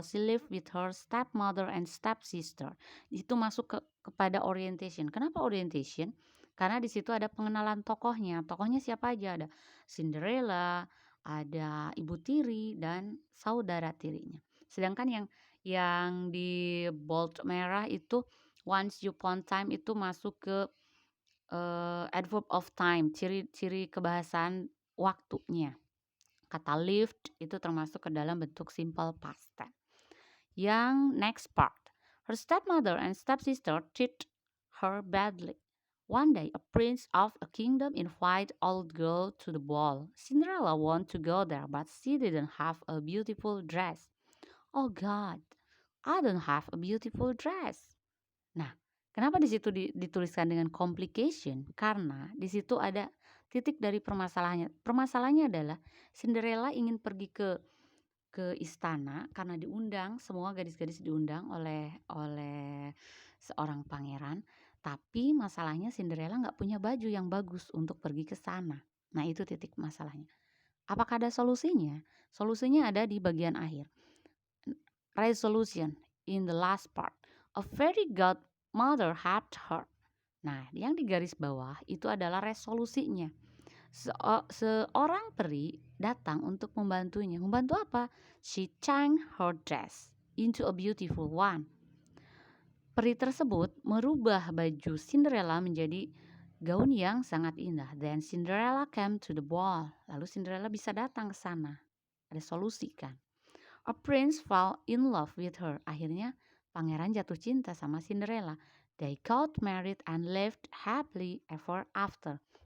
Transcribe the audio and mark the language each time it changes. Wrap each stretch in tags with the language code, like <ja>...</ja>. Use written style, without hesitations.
<en>She lived with her stepmother and stepsister.</en> <id>Itu masuk kepada orientation. Kenapa orientation? Karena di situ ada pengenalan tokohnya. Tokohnya siapa aja? Ada Cinderella, ada ibu tiri dan saudara tirinya. Sedangkan yang di bold merah itu</id> <en>once upon a time</en> <id>itu masuk ke adverb of time, ciri-ciri kebahasaan waktunya. Kata lived itu termasuk ke dalam bentuk simple past tense. Yang next part.</id> <en>Her stepmother and stepsister treat her badly. One day, a prince of a kingdom invited old girl to the ball. Cinderella wanted to go there, but she didn't have a beautiful dress. Oh God, I don't have a beautiful dress.</en> <id>Nah, kenapa di situ dituliskan dengan complication? Karena di situ ada titik dari permasalahannya. Permasalahannya adalah Cinderella ingin pergi ke istana karena diundang, semua gadis-gadis diundang oleh seorang pangeran, tapi masalahnya Cinderella nggak punya baju yang bagus untuk pergi ke sana. Nah, itu titik masalahnya. Apakah ada solusinya? Solusinya ada di bagian akhir.</id> <en>Resolution in the last part. A fairy godmother helped her.</en> <id>Nah, yang di garis bawah itu adalah resolusinya. Seorang peri datang untuk membantunya. Membantu apa?</id> <en>She changed her dress into a beautiful one.</en> <id>Peri tersebut merubah baju Cinderella menjadi gaun yang sangat indah.</id> <en>Then Cinderella came to the ball.</en> <id>Lalu Cinderella bisa datang ke sana. Ada solusi kan?</id> <en>A prince fell in love with her.</en> <id>Akhirnya pangeran jatuh cinta sama Cinderella.</id> <en>They got married and lived happily ever after.</en>